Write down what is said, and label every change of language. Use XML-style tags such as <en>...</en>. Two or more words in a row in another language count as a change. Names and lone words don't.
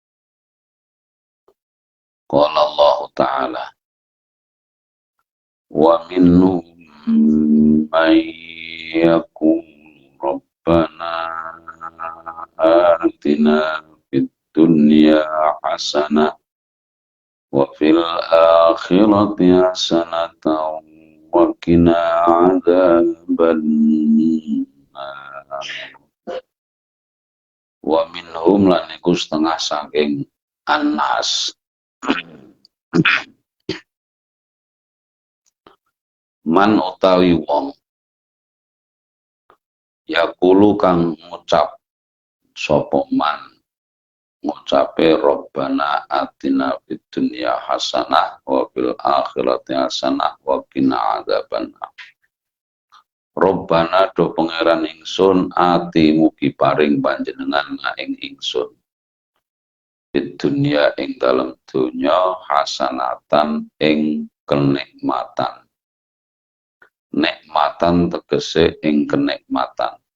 <ar>قال الله تعالى ومنهم من يقول ربنا آتنا في الدنيا حسنة وفي الآخرة حسنة وقنا عذاب النار. ومنهم</ar> <jv>lan iku setengah saking anas man utawi wong yakulu kang ngucap sapa man ngucape</jv> <ar>ربنا آتنا في الدنيا حسنة وفي الآخرة حسنة وقنا عذاب النار.</ar> <jv>Robbana do pangeran ingsun ati mugi paring panjenengan ing ingsun</jv> <ar>في الدنيا</ar> <jv>ing dalam dunya hasanatan ing kenikmatan. Nikmatan tegese ing kenikmatan.</jv>